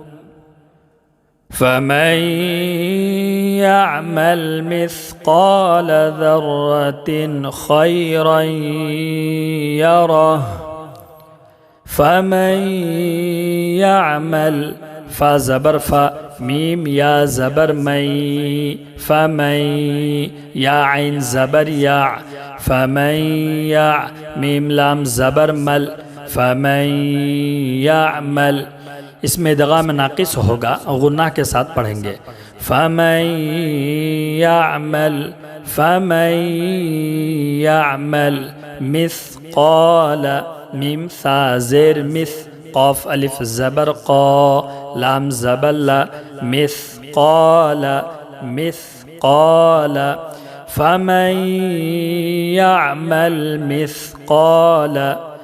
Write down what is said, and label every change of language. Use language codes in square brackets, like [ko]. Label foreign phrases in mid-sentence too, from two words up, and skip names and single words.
[ar] فمن يعمل مثقال ذرة خيرا يره فمن يعمل فا زبر فا ميم يا زبر مي فمن يا عين زبر يع فمن يع ميم لام زبر مل فمن يعمل [ur] اس میں ادغام ناقص ہوگا غنہ کے ساتھ پڑھیں گے [ar] فمن يعمل مثقال میم ثا زیر مث قاف الف زبر قا لام زبر لا مثقال فمن يعمل مثقال